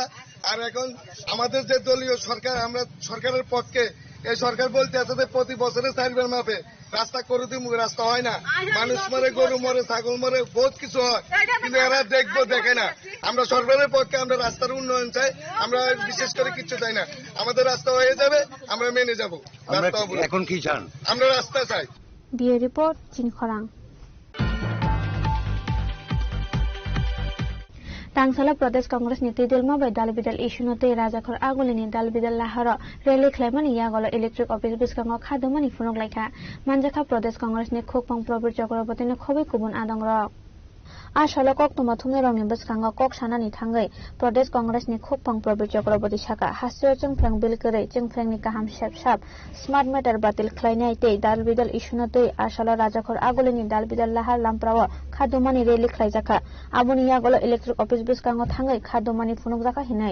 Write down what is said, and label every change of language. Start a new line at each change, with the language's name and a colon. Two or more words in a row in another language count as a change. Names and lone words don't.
Bangla: আর এখন আমাদের যে দলীয় সরকার, আমরা সরকারের পক্ষে, এই সরকার বলতে আছে যে প্রতি বছরে 4 বার মাপে রাস্তা করে দিমু, রাস্তা হয় না, মানুষ মরে, গরু মরে, ছাগল মরে, বহুত কিছু হয়, কিন্তু এরা দেখবো দেখে না। আমরা সরকারের পক্ষে আমরা রাস্তার উন্নয়ন চাই, আমরা বিশেষ করে কিছু চাই না। আমাদের রাস্তা হয়ে যাবে, আমরা মেনে যাব। এখন কি চান? আমরা রাস্তা চাই।
Kok Borok: বিয়ে রিপোর্ট চিনখরাং। Tangsala Pradesh Congress ni tidil ma bai dal bidal issue no te rajakor agolini dal bidal lahara rally claimani yagolo electric office biskango khadumani funok laika manjaka Pradesh Congress ni khokpang Prabir Chakraborty ni khobai kubun adongra আসলে কক তোমাথুমে রংনি বসখাঙ্গা কক সানানি থাঙ্গै প্রদেশ কংগ্রেসনি খোকপাং প্রবীর চক্রবর্তী শাখা হাস্য চংফ্রাং বিল করে চংফ্রাংनि কাহাम সাপ স্মার্ট ম্যাটার বাতিল খ্লাইনাই তে দালবিদাল ইস্যুনাতৈ আসলে রাজাখর আগলিনি দালবিদাল লাহার লামপ্রাও খাদুমানি রেলি খ্লাইজাখা আবুনি ইয়াগল ইলেকট্রিক অফিস বসখাঙ্গা থাঙ্গै খাদুমানি ফুনুক জাখা হিনাই